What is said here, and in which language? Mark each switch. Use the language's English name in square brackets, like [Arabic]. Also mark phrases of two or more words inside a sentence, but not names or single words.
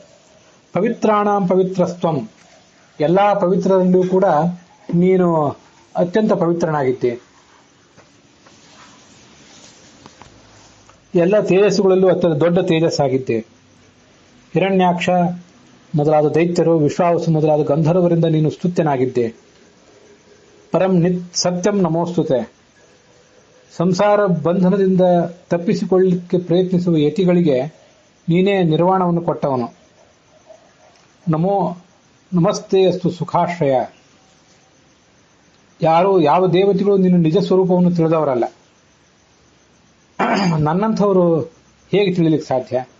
[Sanskrit] ಪವಿತ್ರಾಣಾಂ ಪವಿತ್ರಸ್ತ್ವಂ, [Kannada] ಎಲ್ಲಾ ಪವಿತ್ರರಲ್ಲಿಯೂ ಕೂಡ ನೀನು ಅತ್ಯಂತ ಪವಿತ್ರನಾಗಿದ್ದೆ. ಎಲ್ಲ ತೇಜಸ್ಸುಗಳಲ್ಲೂ ಅತ್ಯಂತ ದೊಡ್ಡ ತೇಜಸ್ಸಾಗಿದ್ದೆ. ಹಿರಣ್ಯಾಕ್ಷ ಮೊದಲಾದ ದೈತ್ಯರು, ವಿಶ್ವಾವಸು ಮೊದಲಾದ ಗಂಧರ್ವರಿಂದ ನೀನು ಸ್ತುತ್ಯನಾಗಿದ್ದೆ. [Sanskrit] ಪರಂ ಸತ್ಯಂ ನಮೋಸ್ತುತೆ, [Kannada] ಸಂಸಾರ ಬಂಧನದಿಂದ ತಪ್ಪಿಸಿಕೊಳ್ಳಲಿಕ್ಕೆ ಪ್ರಯತ್ನಿಸುವ ಯತಿಗಳಿಗೆ ನೀನೇ ನಿರ್ವಾಣವನ್ನು ಕೊಟ್ಟವನು. [Sanskrit] ನಮಸ್ತೆ ಅಸ್ತು ಸುಖಾಶ್ರಯ. [Kannada] ಯಾವ ದೇವತೆಗಳು ನಿನ್ನ ನಿಜ ಸ್ವರೂಪವನ್ನು ತಿಳಿದವರಲ್ಲ. ನನ್ನಂಥವರು ಹೇಗೆ ತಿಳಿಲಿಕ್ಕೆ ಸಾಧ್ಯ?